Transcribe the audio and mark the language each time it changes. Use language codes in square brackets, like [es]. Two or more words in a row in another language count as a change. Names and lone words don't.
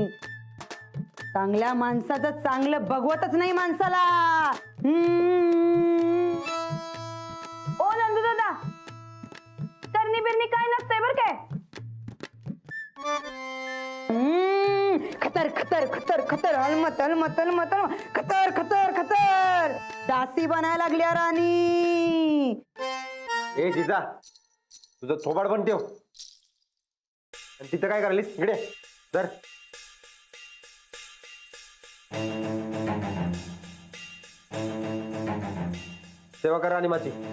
[mr] चांगल्या माणसाचं चांगलं बघवतच नाही माणसाला. ओ नंदू दादा, करणी बिरणी काय नसतंय बर काय. खतर खतर खतर खतर अलमत अलमत अलमत खतर खतर खतर. दासी बनायला लागल्या राणी. ए जिजा, तुझं थोबाड पण ठेव. आणि तिथं काय करालीस इकडे तर. सेवा करा राणीमाची.